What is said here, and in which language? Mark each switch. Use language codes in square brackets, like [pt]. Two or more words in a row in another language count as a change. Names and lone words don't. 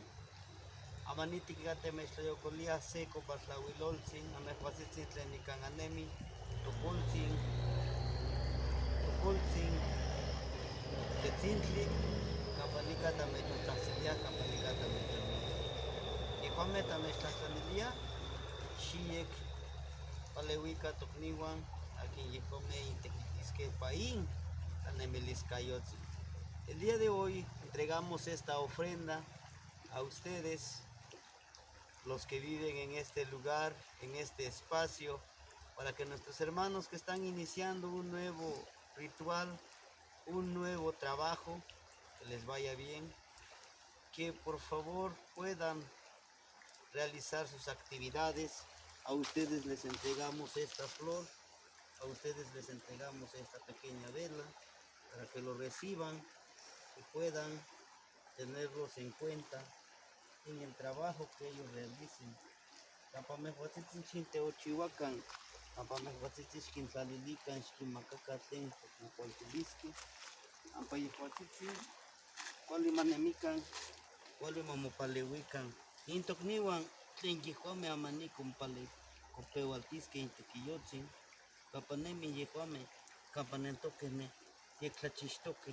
[nhe] Amaniti kigate mextlayocolia seco patlahuiloltzin, amehuatzitzin tlenikan anemi, tucultzin, tetzintli, campanica tamechotlaxilia, campanica tamechotlaxilia. Yehuame tamechtlalilia, xiek paleuica tocniwan, aquí yehuame intequitisque paín, anemiliscayotzin. [es] El día de hoy entregamos esta ofrenda a ustedes, los que viven en este lugar, en este espacio, para que nuestros hermanos que están iniciando un nuevo ritual, un nuevo trabajo, que les vaya bien, que por favor puedan realizar sus actividades. A ustedes les entregamos esta flor, a ustedes les entregamos esta pequeña vela, para que lo reciban y puedan tenerlos en cuenta en el trabajo que ellos realicen. [nhe] Campamehuatzitzin xinteochihuacan, campamehuatzitzin xquintlalilican, xquimacacatlen, xquincualtilisque, campayehuatzitzin, cuali manemican, cuali mamopaleuican. Intocniwan, tlen yehuame amani compeualtisque intequiyotzin, campanemi yehuame, campanentoquene, yectlachixtoque.